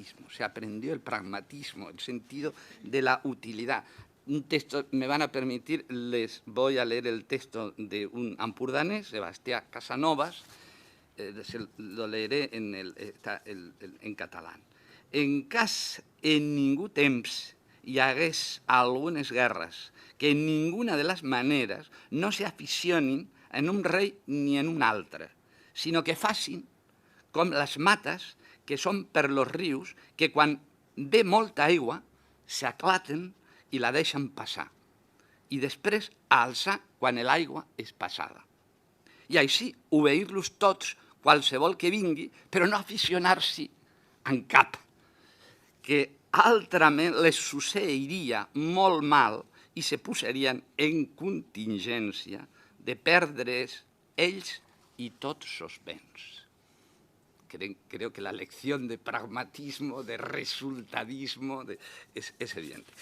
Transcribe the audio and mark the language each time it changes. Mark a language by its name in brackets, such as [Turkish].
[Spanish] Se aprendió el pragmatismo, el sentido de la utilidad. Un texto, me van a permitir, les voy a leer el texto de un ampurdanés, Sebastià Casanovas, lo leeré en catalán. [Catalan] En cas en ningú temps hi hagués algunes guerres que en ninguna de les maneres no se aficionin en un rei ni en un altre, sinó que facin com les mates que són per los rius, que quan ve molta aigua s'aclaten i la deixen passar, i després a alçar quan l'aigua és passada. I així obeir-los tots qualsevol que vingui, però no aficionar-s'hi en cap, que altrament les suceiria molt mal i se posarien en contingència de perdre's ells i tots sos béns. [Spanish] Creo que la lección de pragmatismo, de resultadismo, es evidente.